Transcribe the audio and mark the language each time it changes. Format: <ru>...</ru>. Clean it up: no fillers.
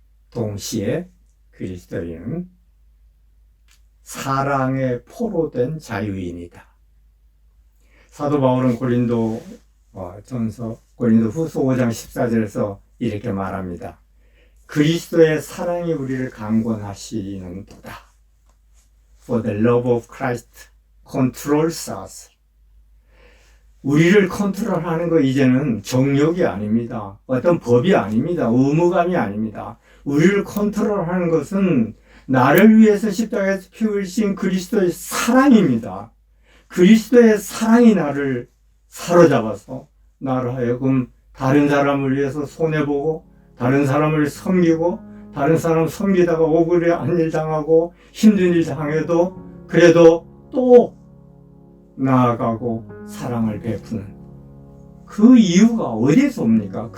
<ko>동시에 그리스도인은 사랑의 포로 된 자유인이다. 사도 바울은 고린도 후서 5장 14절에서 이렇게 말합니다. 그리스도의 사랑이 우리를 강권하시는 도다.</ko> <en>For the love of Christ controls us.</en> <ko>우리를 컨트롤하는 거 이제는 정욕이 아닙니다. 어떤 법이 아닙니다. 의무감이 아닙니다. 우리를 컨트롤하는 것은 나를 위해서 십자가에서 피 흘리신 그리스도의 사랑입니다. 그리스도의 사랑이 나를 사로잡아서 나를 하여금 다른 사람을 위해서 손해보고 다른 사람을 섬기고 다른 사람 섬기다가 억울한 일 당하고 힘든 일 당해도 그래도 또 나아가고 사랑을 베푸는 그 이유가 어디서 옵니까?</ko>